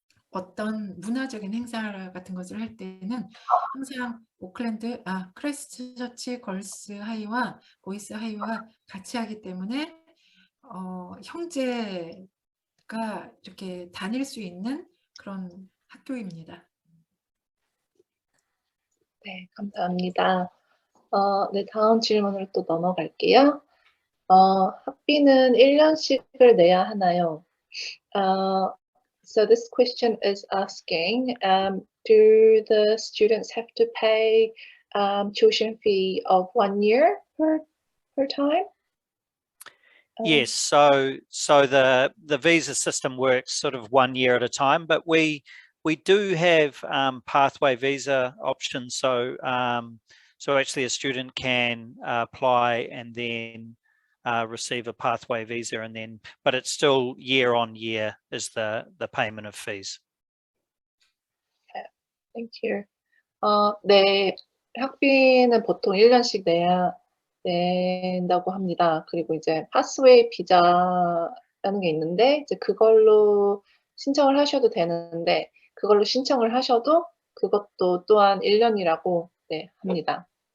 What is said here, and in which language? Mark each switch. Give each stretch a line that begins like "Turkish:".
Korean: 어떤 문화적인 행사 같은 것을 할 때는 항상 크라이스트 처치 걸스 하이와 보이스 하이와 같이 하기 때문에 형제가 이렇게 다닐 수 있는 그런 학교입니다. 네, 감사합니다. 네, 다음 질문으로 또 넘어갈게요. 학비는 1년씩을 내야 하나요?
English: So this question is asking, do the students have to pay tuition fee of 1 year per time? Yes, so the visa system works sort of 1 year at a time, but we do have pathway visa options. So actually a student can apply and then receive a pathway visa, and then, but it's still year on year is the payment of fees. Thank you.
Korean: 네, 학비는 보통 1년씩 낸다고 합니다. 그리고 이제 파스웨이 비자라는 게 있는데 이제 그걸로 신청을 하셔도 되는데 그걸로 신청을 하셔도 그것도 또한 1년이라고 네, 합니다.